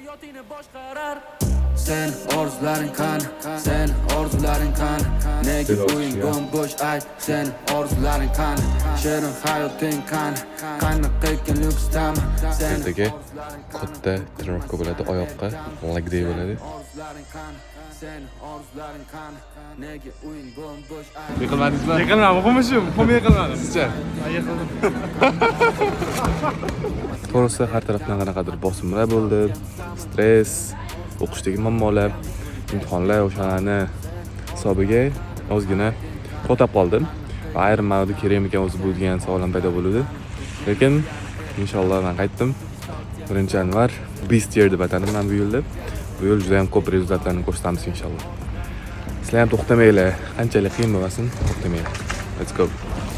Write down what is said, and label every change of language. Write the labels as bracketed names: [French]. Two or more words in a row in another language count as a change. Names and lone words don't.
[Uzbek] Sen orzularing qani, sen orzularing qani, nega o'ying bo'sh ayt, sen orzularing qani, shirin hayoting qani, qanaqa ekan lyuksdami, sen ertaga katta trenirovka bo'ladi, oyoqqa [English] leg day [Uzbek] bo'ladi. sen orzularing qani, nega o'ying bo'sh ayt. Yiqilmadingizmi? Yiqilmadim, muhim yiqilmadim. Sizcha? Yiqildim. To'g'risi har tarafdan qanaqadir bosimlar bo'ldi, stress, o'qishdagi muammolar, imtihonlar o'shalarni hisobiga ozgina to'xtab qoldim va ayrim ma'noda kerakmikan o'zi bu degan savollar paydo bo'ldi. Lekin inshaalloh men qaytdim. 1-yanvar [English] Beast Year [Uzbek] deb atanaman bu yo'lda. Bu yo'l juda ham ko'p rezultatlarni ko'rsatamiz inshaalloh. Sizlar ham to'xtamanglar, qanchalik qiyin bo'lmasin, to'xtamanglar. [English] Let's go.